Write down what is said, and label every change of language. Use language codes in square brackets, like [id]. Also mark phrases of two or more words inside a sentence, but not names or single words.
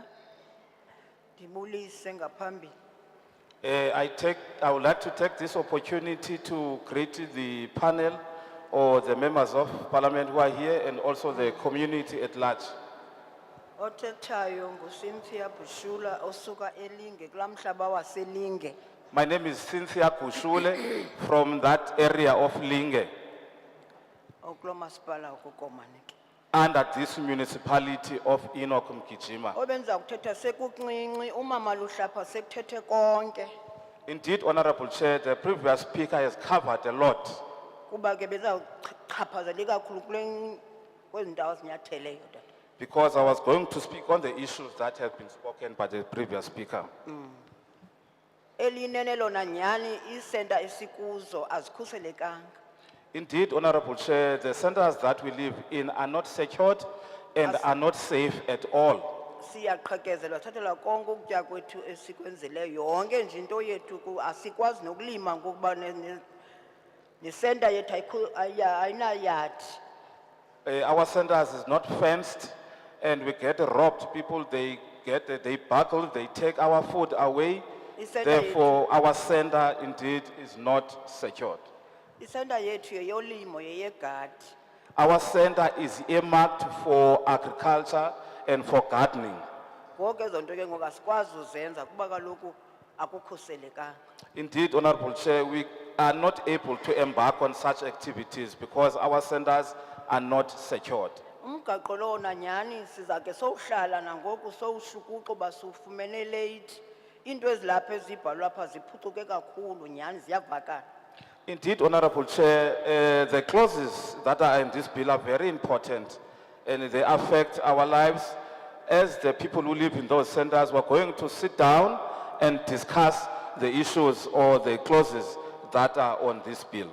[xh] Ndibulise ngaphambili. [en] I would like to take this opportunity to greet the panel or the members of parliament who are here and also the community at large. [xh] Othethayo nguCynthia Bushula osuka eLinge kulamhlaba waseLinge. [en] My name is Cynthia Kushule from that area of Linge, [xh] Okulo masipala ukukomanike. [en] under this municipality of Enoch Mgijima. [xh] Obenza ukuthetha sekuncinci umama luhlapha sekuthethe konke. [en] Indeed, Honorable Chair, the previous speaker has covered a lot [xh] Kuba ke beza chaphazela kakhulu kule kwezi ndawo zinyatheleyo tata. [en] because I was going to speak on the issues that have been spoken by the previous speaker. [xh] Elinene lona nyani isenta esikuzo azikhuselekanga. [en] Indeed, Honorable Chair, the centers that we live in are not secured and are not safe at all. [xh] Siyaqhekezelwa thathelwa konke ukutya kwethu esikwenzileyo yonke nje into yethu asikwazi nokulima ngokuba ne-center yethu ayinayadi. [en] Our centers is not fenced and we get robbed. People, they buckle, they take our food away. [xh] I-center [en] Therefore, our center indeed is not secured. [xh] I-center yethu yeyolimo yeyegadi. [en] Our center is earmarked for agriculture and for gardening. [xh] Ngoku ezo nto ke ngoku asikwazi uzenza kuba kaloku akukhuselekanga. [en] Indeed, Honorable Chair, we are not able to embark on such activities because our centers are not secured. [xh] Umgaqo lona nyhani siza ke sowuhlala nangoku sowushukuxa uba siwufumene late. Into ezilapha ezibhalwa apha ziphucuke kakhulu nyhani ziyavakala. [en] Indeed, Honorable Chair, the clauses that are in this bill are very important and they affect our lives. As the people who live in those centers, we're going to sit down and discuss the issues or the clauses that are on this bill.